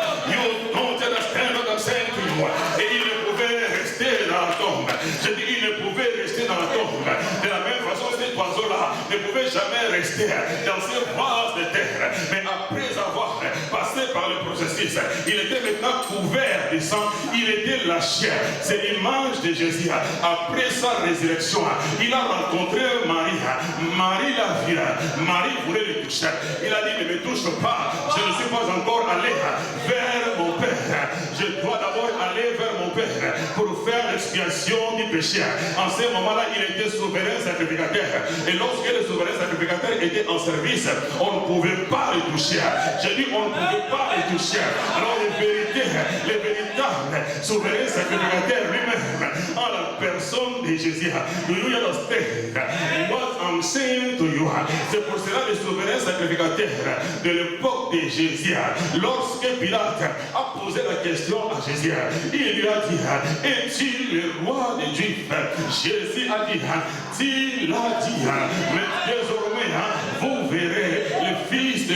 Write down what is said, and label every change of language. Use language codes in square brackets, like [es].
[en] You don't understand what I'm saying to you. [fr] Et il ne pouvait rester dans la tombe. Je dis, il ne pouvait rester dans la tombe. De la même façon, cet oiseau-là ne pouvait jamais rester dans ces vases de terre. Mais après avoir passé par le processus, il était maintenant couvert de sang, il était lâché. C'est l'image de Jésus. Après sa résurrection, il a rencontré Marie. Marie l'a vu. Marie voulait le toucher. Il a dit, ne me touche pas. Je ne suis pas encore allé vers mon Père. Je dois d'abord aller vers mon Père pour faire l'expiation du péché. En ce moment-là, il était souverain sacrificateur. Et lorsque le souverain sacrificateur était en service, on ne pouvait pas le toucher. J'ai dit, on ne pouvait pas le toucher. Alors, les véritables souverains sacrificateurs lui-même, en la personne de Jésus. [en] Do you understand what I'm saying to you? [fr] C'est pour cela les souverains sacrificateurs de l'époque de Jésus, lorsque Pilate a posé la question à Jésus, il lui a dit, es-tu le roi des Juifs? Jésus a dit, tu l'as dit, mais désormais vous verrez le Fils de